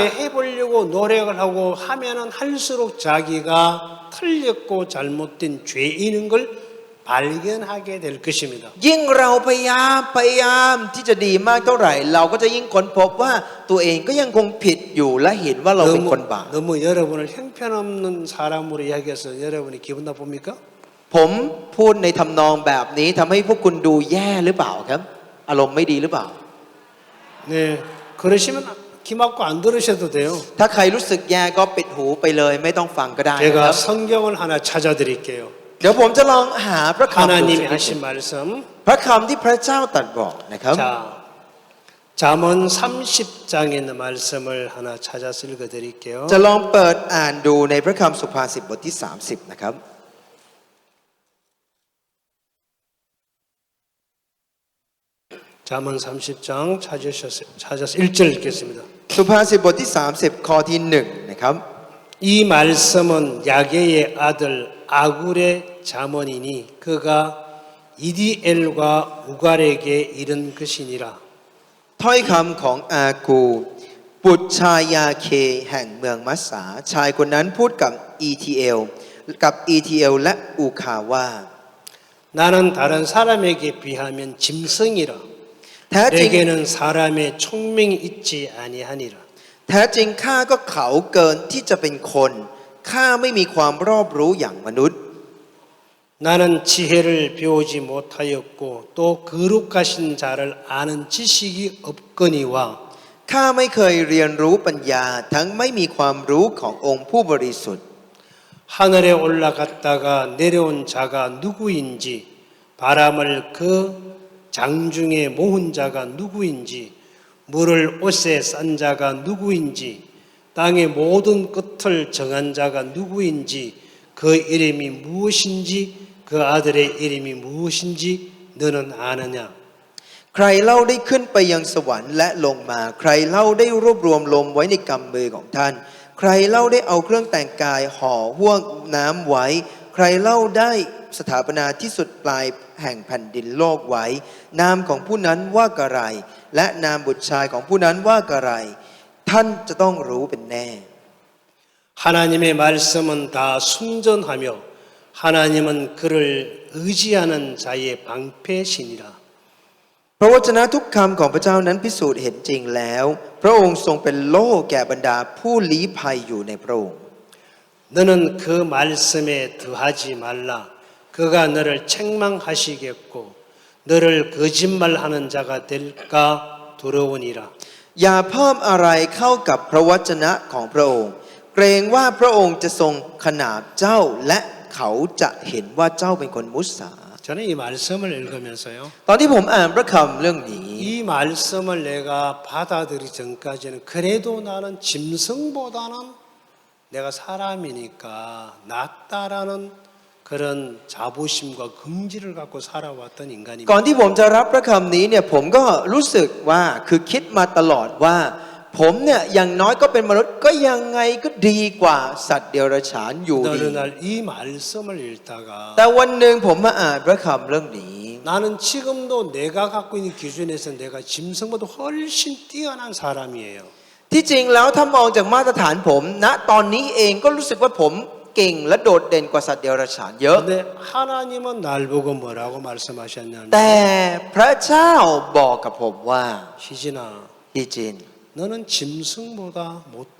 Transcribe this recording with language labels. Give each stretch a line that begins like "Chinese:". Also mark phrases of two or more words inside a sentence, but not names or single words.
Korean: 그렇게 해보려고 노력을 하고 하면은 할수록 자기가 틀렸고 잘못된 죄인인 걸 발견하게 될 것입니다.
Thai: ยิ่งเราพยายามที่จะดีมากเท่าไหร่ เราก็จะยิ่งค้นพบว่าตัวเองก็ยังคงผิดอยู่และเห็นว่าเราเป็นคนบาป
Korean: 너무 여러분을 형편없는 사람으로 이야기해서 여러분이 기분 나쁩니까?
Thai: ผมพูดในทำนองแบบนี้ทำให้พวกคุณดูแย่หรือเปล่าครับ อารมณ์ไม่ดีหรือเปล่า
Korean: 네, 그러시면 귀 막고 안 들으셔도 돼요.
Thai: ถ้าใครรู้สึกแย่ก็ปิดหูไปเลยไม่ต้องฟังก็ได้นะค
Korean: 제가
Thai: รับ
Korean: 성경을 하나 찾아드릴게요.
Thai: เดี๋ยวผมจะลองหาพระคำ
Korean: 하나님이 하신 말씀.
Thai: พระคำที่พระเจ้าตรัสบอกนะครับ
Korean: 자, 잠언 30장에 있는 말씀을 하나 찾아서 읽어드릴게요.
Thai: จะลองเปิดอ่านดูในพระคำสุภาษิตบทที่30นะครับ
Korean: 잠언 30장 찾아서 1절 읽겠습니다.
Thai: สุภาษิตบทที่30ข้อที่1นะครับ
Korean: 이 말씀은 야게의 아들 아굴의 잠언이니 그가 이디엘과 우갈에게 이른 것이니라.
Thai: ถ้อยคำของอากูบุตรชายาเคแห่งเมืองมัสสาชายคนนั้นพูดกับอีทีเอลและอูคาว่า
Korean: 나는 다른 사람에게 비하면 짐승이라
Thai: แท้จริง
Korean: 내게는 사람의 총명이 있지 아니하니라
Thai: แท้จริงข้าก็เขาเกินที่จะเป็นคนข้าไม่มีความรอบรู้อย่างมนุษย์
Korean: 나는 지혜를 배우지 못하였고 또 거룩하신 자를 아는 지식이 없거니와
Thai: ข้าไม่เคยเรียนรู้ปัญญาทั้งไม่มีความรู้ขององค์ผู้บริสุทธิ์
Korean: 하늘에 올라갔다가 내려온 자가 누구인지 바람을 그 장중에 모은 자가 누구인지 물을 옷에 싼 자가 누구인지 땅의 모든 끝을 정한 자가 누구인지 그 이름이 무엇인지 그 아들의 이름이 무엇인지 너는 아느냐
Thai: ใครเล่าได้ขึ้นไปยังสวรรค์และลงมาใครเล่าได้รวบรวมลมไว้ในกำมือของท่านใครเล่าได้เอาเครื่องแต่งกายห่อห่วงน้ำไว้ใครเล่าได้สถาปนาที่สุดปลายแห่งแผ่นดินโลกไว้นามของผู้นั้นว่ากระไรและนามบุตรชายของผู้นั้นว่ากระไรท่านจะต้องรู้เป็นแน่
Korean: 하나님의 말씀은 다 순전하며 하나님은 그를 의지하는 자의 방패시니라
Thai: พระวจนะทุกคำของพระเจ้านั้นพิสูจน์เห็นจริงแล้วพระองค์ทรงเป็นโล่แก่บรรดาผู้ลี้ภัยอยู่ในพระองค์
Korean: 너는 그 말씀에 더하지 말라 그가 너를 책망하시겠고 너를 거짓말하는 자가 될까 두려우니라
Thai: อย่าเพิ่มอะไรเข้ากับพระวจนะของพระองค์เกรงว่าพระองค์จะทรงขนานเจ้าและเขาจะเห็นว่าเจ้าเป็นคนมุสา
Korean: 저는 이 말씀을 읽으면서요
Thai: ตอนที่ผมอ่านพระคำเรื่องนี้
Korean: 이 말씀을 내가 받아들이기 전까지는 그래도 나는 짐승보다는 내가 사람이니까 낫다라는 그런 자부심과 긍지를 갖고 살아왔던
Thai: ก่อน
Korean: 인간입니다.
Thai: ที่ผมจะรับพระคำนี้เนี่ยผมก็รู้สึกว่าคือคิดมาตลอดว่าผมเนี่ยอย่างน้อยก็เป็นมนุษย์ก็ยังไงก็ดีกว่าสัตว์เดรัจฉานอยู่
Korean: 근데
Thai: ดี
Korean: 어느 날 이 말씀을 읽다가
Thai: แต่วันหนึ่งผมมาอ่านพระคำเรื่องนี้
Korean: 나는 지금도 내가 갖고 있는 기준에서 내가 짐승보다 훨씬 뛰어난 사람이에요.
Thai: ที่จริงแล้วถ้ามองจากมาตรฐานผมณตอนนี้เองก็รู้สึกว่าผมเก่งและโดดเด่นกว่าสัตว์เดรัจฉานเยอะ
Korean: 근데 하나님은 날 보고 뭐라고 말씀하셨냐면
Thai: แต่พระเจ้าบอกกับผมว่า
Korean: 희진아
Thai: ที่จริง
Korean: 너는 짐승보다 못해.